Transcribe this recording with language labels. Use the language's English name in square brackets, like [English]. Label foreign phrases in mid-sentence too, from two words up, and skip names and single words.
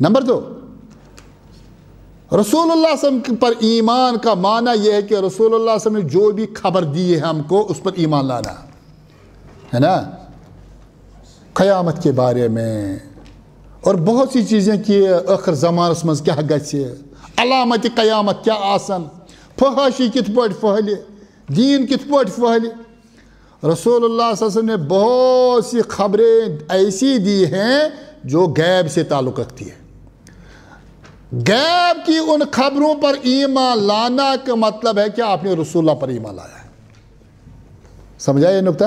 [Urdu] نمبر دو، رسول اللہ [Arabic] صلی اللہ علیہ وسلم [Urdu] پر ایمان کا معنی یہ ہے کہ رسول اللہ [Arabic] صلی اللہ علیہ وسلم [Urdu] نے جو بھی خبر دی ہے ہم کو، اس پر ایمان لانا ہے نا، قیامت کے بارے میں اور بہت سی چیزیں کہ [Kashmiri] آخر زمانس مز کیا گژھِ، علامت قیامت کیا آسن، فحاشی کت پٲٹھۍ پھہلہِ، دین کت پٲٹھۍ پھہلہِ۔ [Urdu] رسول اللہ [Arabic] صلی اللہ علیہ وسلم [Urdu] نے بہت سی خبریں ایسی دی ہیں جو غیب سے تعلق رکھتی ہے۔ غیب کی ان خبروں پر ایمان لانا کا مطلب ہے کہ آپ نے رسول اللہ پر ایمان لایا ہے۔ سمجھا یہ نکتہ؟